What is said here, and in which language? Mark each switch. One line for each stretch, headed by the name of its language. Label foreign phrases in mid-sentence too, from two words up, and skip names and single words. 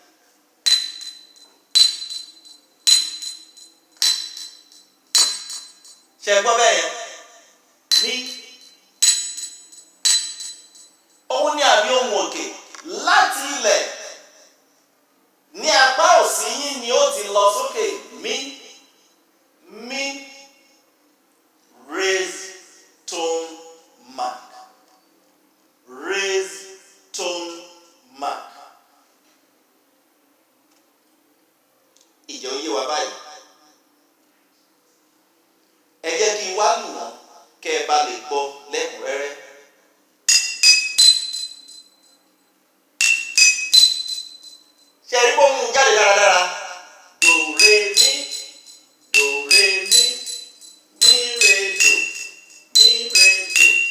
Yoruba: Ṣé gbọ́ bẹ́ẹ̀ yẹn? Mí. Òun ni àmì ohùn òkè. Láti ilẹ̀ ní apá òsì yín ni ó ti lọ sókè. Mí. Mí.
English: Raise tone mark. Raise tone mark.
Yoruba: Ìjọ yé wa báyìí. Ẹ jẹ́ kí n wá lù wọ́n kẹ́ ẹ bá lè gbọ́ lẹ́kùnrẹ́rẹ́. Ṣé ẹ rí bó mú jáde dáradára? Do re mi, do re mi, mi re do, mi re do.